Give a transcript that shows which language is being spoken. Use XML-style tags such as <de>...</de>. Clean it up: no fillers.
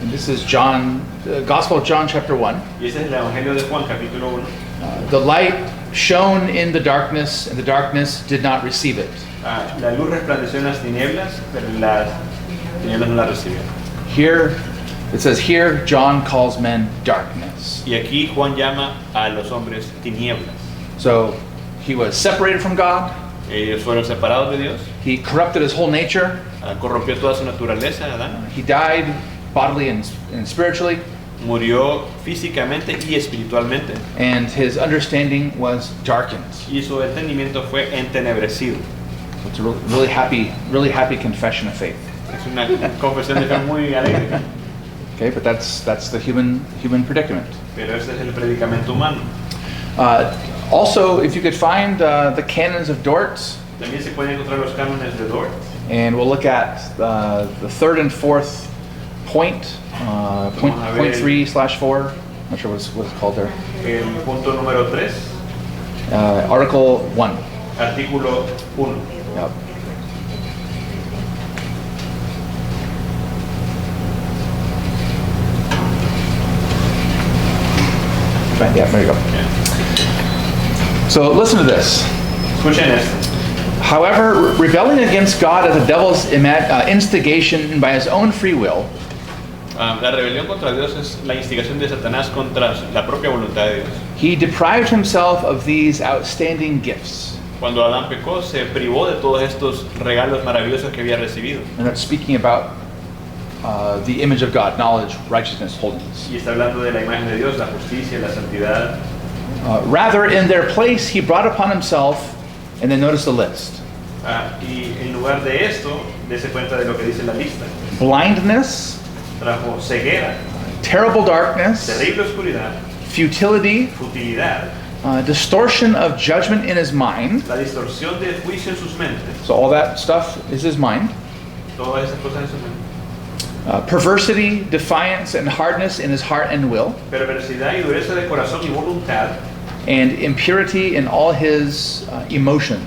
<en>and this is John, Gospel of John chapter 1,</en> <es>y ese es el Evangelio de Juan, capítulo 1,</es> <en>the light shone in the darkness, and the darkness did not receive it.</en> <es>la luz resplandeció en las tinieblas, pero las tinieblas no la recibieron.</es> <en>Here, it says here, John calls men darkness.</en> <es>Y aquí Juan llama a los hombres tinieblas.</es> <en>So he was separated from God.</en> <es>Ellos fueron separados de Dios,</es> <en>He corrupted his whole nature.</en> <es>corrompió toda su naturaleza, Adán,</es> <en>He died bodily and spiritually,</en> <es>murió físicamente y espiritualmente,</es> <en>and his understanding was darkened.</en> <es>y su entendimiento fue entenebrecido.</es> <en>So it's a really happy confession of faith.</en> <es>Es una confesión de fe muy alegre,</es> <en>Okay, but that's the human predicament.</en> <es>pero ese es el predicamento humano.</es> <en>Also, if you could find the canons of Dort,</en> <es>También se pueden encontrar los cánones de Dort,</es> <en>and we'll look at the third and fourth point, point,</en> <es>Vamos a ver</es> <en>point 3/4. Not sure what it's called there.</en> <es>El punto número 3,</es> <en>Article 1.</en> <es>artículo 1.</es> <en>Yep. Right, yeah, there you go. So listen to this.</en> <es>Escuchen esto.</es> <en>However, rebelling against God at the devil's instigation and by his own free will,</en> <es>La rebelión contra Dios es la instigación de Satanás contra la propia voluntad de Dios.</es> <en>he deprived himself of these outstanding gifts.</en> <es>Cuando Adán pecó, se privó de todos estos regalos maravillosos que había recibido.</es> <en>And that's speaking about the image of God, knowledge, righteousness, holiness.</en> <es>Y está hablando de la imagen de Dios, la justicia, la santidad.</es> <en>Rather, in their place, he brought upon himself, and then notice the list:</en> <es>Y en lugar de esto, dése cuenta de lo que dice la lista.</es> <en>blindness,</en> <es>Trajo ceguera,</es> <en>terrible darkness,</en> <es>terrible oscuridad,</es> <en>futility,</en> <es>futilidad,</es> <en>distortion of judgment in his mind.</en> <es>la distorsión del juicio en sus mentes.</es> <en>So all that stuff is his mind.</en> <es>Todas esas cosas en su mente.</es> <en>Perversity, defiance, and hardness in his heart and will,</en> <es>Perversidad y dureza de corazón y voluntad.</es> <en>and impurity in all his emotions.</en>